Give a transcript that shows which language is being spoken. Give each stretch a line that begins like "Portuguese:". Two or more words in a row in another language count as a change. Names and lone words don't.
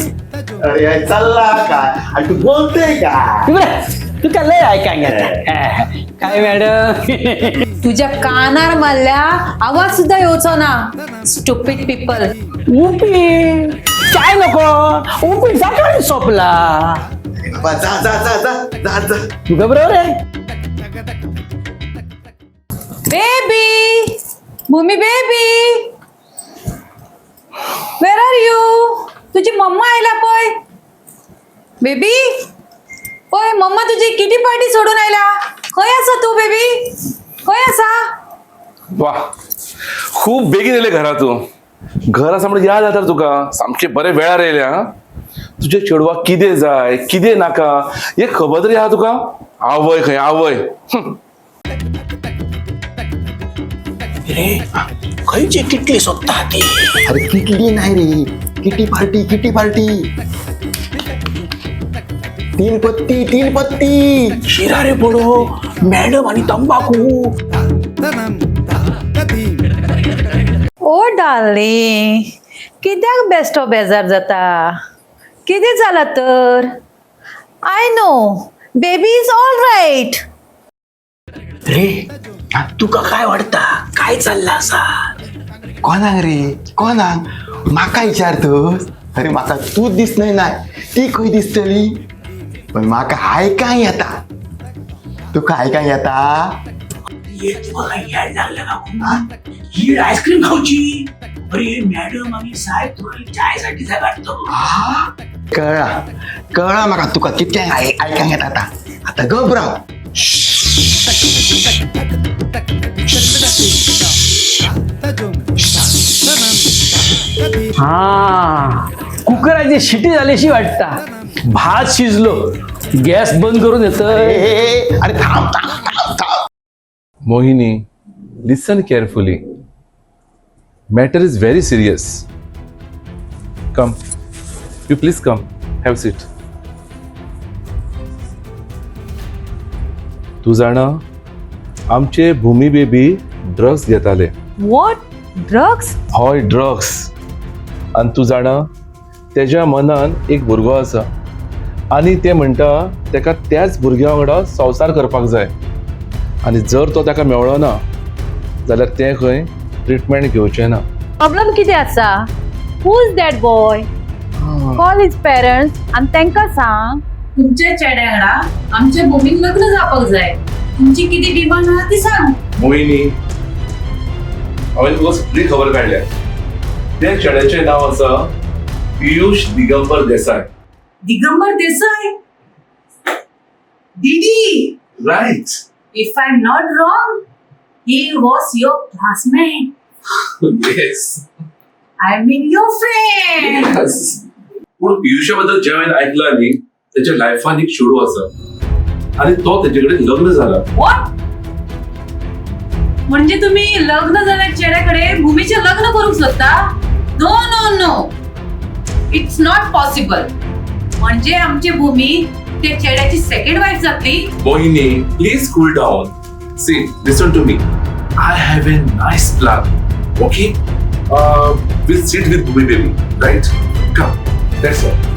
Marathi: अरे चालला काय आणि तू बोलते का? तू का लय ऐका काय मॅडम.
Konkani: तुझ्या कानार मारल्या आवाज सुद्धा येवचो ना.
English: stupid people.
Marathi: उपी चाय नको, उपी सकाळी सोपला. बाबा जा जा जा जा जा जा. तू का बरोबर आहे.
English: Baby, Bhumi baby, Where are you?
Konkani: तुझी मम्मा आयला पय. बेबी पय, मम्मा तुझी
English: kitty party
Konkani: सोडून आयला. खय आसा तू बेबी? खय आसा? वा खूप बेगीन येले घरातून. घरा समोर याद जाता तुका सामके बरे वेळार येयले. हा तुझे चेडवा किदे जाय किदे नाका हे खबर तरी आहा तुका? आवय खंय आवय. रे खयची किटली सोदता ती?
Marathi: अरे किटली नाही रे,
English: kitty party kitty party.
Hindi: तीन पत्ती.
Konkani: शिरा रे पडो, मॅडम आणि तंबाखू.
English: O darling,
Konkani: कित्याक बेस्टो बेजार जाता? कितें जाला तर?
English: I know baby is all right.
Konkani: रे तुका काय वाटता, काय चालला असा? कोणाक रे कोणाक? माका विचारतोस?
Marathi: अरे माका तूच दिसणार नाही,
Konkani: ती खंय दिसतली? पण माका आयकांक येता. तुका आयकांक येता?
Marathi: आईस्क्रीम खाऊची. अरे मॅडम आम्ही साहेब तुला चायसाठी सांगतो.
Konkani: कळा माका तुका कितक्याक आयकांक येता आता.
Marathi: आता घबराव.
Konkani: हा कुकराची शिटी झाल्याशी वाटता.
Marathi: भात शिजलो, गॅस बंद करून येतोय. अरे थांब.
English: मोहिनी listen carefully. Matter is very serious. Come, you please come, have a seat.
Konkani: तू जाणा आमचे भूमी बेबी ड्रग्स घेताले.
English: What? Drugs?
Konkani: हय ड्रग्स. आणि तू जाणा तेज्या मनान एक भुरगो आसा आणि ते म्हणटा तेका त्याच भुरग्या वांगडा संवसार करपाक जाय. आणि जर तो ताका मेळ्ळो ना जाल्यार ते खंय ट्रिटमेंट घेवचें ना. प्रॉब्लेम कितें आसा?
English: Who is that boy? Call his parents
Konkani: आणि तांकां सांग तुमच्या चेड्या वांगडा आमच्या भूमीक लग्न जावपाक जाय. तुमची किती डिमांड आहा ती सांग. मोहिनी हांवें तुका सगळी खबर काडल्या. त्या चेड्याचें नांव आसा पियुष दिगंबर देसाय.
Marathi: दिगंबर देसाई? दीदी, राईट.
English: if I'm not wrong, he was your classmate. येस. I mean your friend.
Marathi: पूण पियुषाबद्दल ज्या वेळेला ऐकलं न्ही त्याच्या लायफान एक चेडू आसा आणि तो त्याच्याकडे लग्न झाला.
English: What?
Marathi: म्हणजे तुम्ही लग्न झाल्या चेड्याकडे भूमीचे लग्न करू शकता?
English: No no no, it's not possible.
Marathi: म्हणजे आमची भूमी त्या चेड्याची
English: second wife
Marathi: जातली.
English: मोहिनी please cool down. See listen to me. I have a nice plan. Okay will sit with Bhumi baby right. Come that's all.